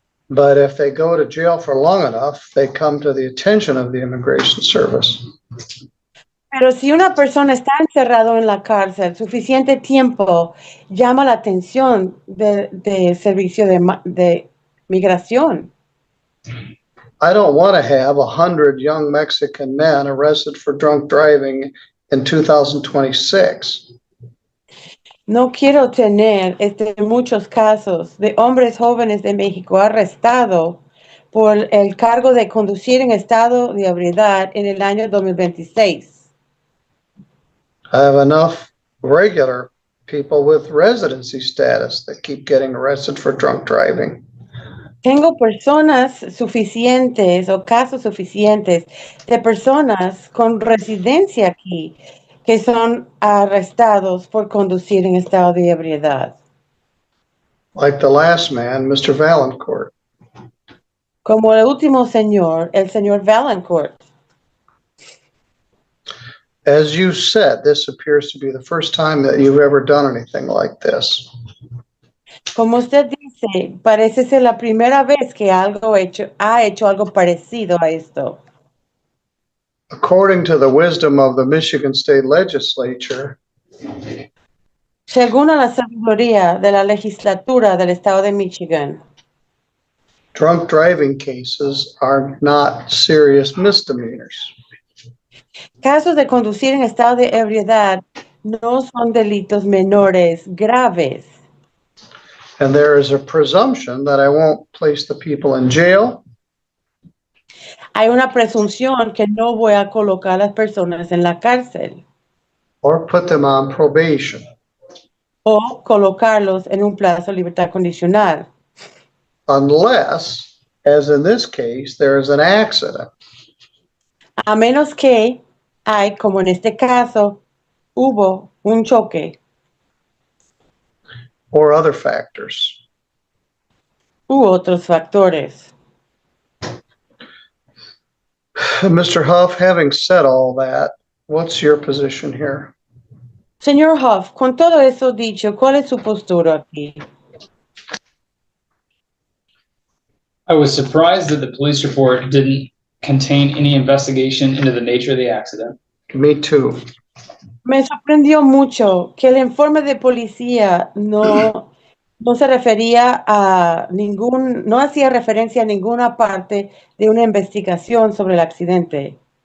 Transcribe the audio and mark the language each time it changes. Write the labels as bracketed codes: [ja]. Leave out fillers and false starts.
[en] But if they go to jail for long enough, they come to the attention of the immigration service. [es] Pero si una persona está encerrado en la cárcel suficiente tiempo, llama la atención de servicio de migración. [en] I don't want to have 100 young Mexican men arrested for drunk driving in 2026. [es] No quiero tener muchos casos de hombres jóvenes de México arrestados por el cargo de conducir en estado de ebriedad en el año 2026. [en] I have enough regular people with residency status that keep getting arrested for drunk driving. [es] Tengo personas suficientes o casos suficientes de personas con residencia aquí que son arrestados por conducir en estado de ebriedad. [en] Like the last man, Mr. Valancourt. [es] Como el último señor, el señor Valancourt. [en] As you said, this appears to be the first time that you've ever done anything like this. [es] Como usted dice, parece ser la primera vez que ha hecho algo parecido a esto. [en] According to the wisdom of the Michigan State Legislature, [es] según a la sabiduría de la legislatura del estado de Michigan, [en] drunk driving cases are not serious misdemeanors. [es] Casos de conducir en estado de ebriedad no son delitos menores graves. [en] And there is a presumption that I won't place the people in jail. [es] Hay una presunción que no voy a colocar a las personas en la cárcel. [en] Or put them on probation. [es] O colocarlos en un plazo de libertad condicional. [en] Unless, as in this case, there is an accident. [es] A menos que hay, como en este caso, hubo un choque. [en] Or other factors. [es] U otros factores. [en] Mr. Huff, having said all that, what's your position here? [es] Señor Huff, con todo eso dicho, ¿cuál es su postura aquí? [en] I was surprised that the police report didn't contain any investigation into the nature of the accident. Me too. [es] Me sorprendió mucho que el informe de policía no se refería a no hacía referencia a ninguna parte de una investigación sobre el accidente.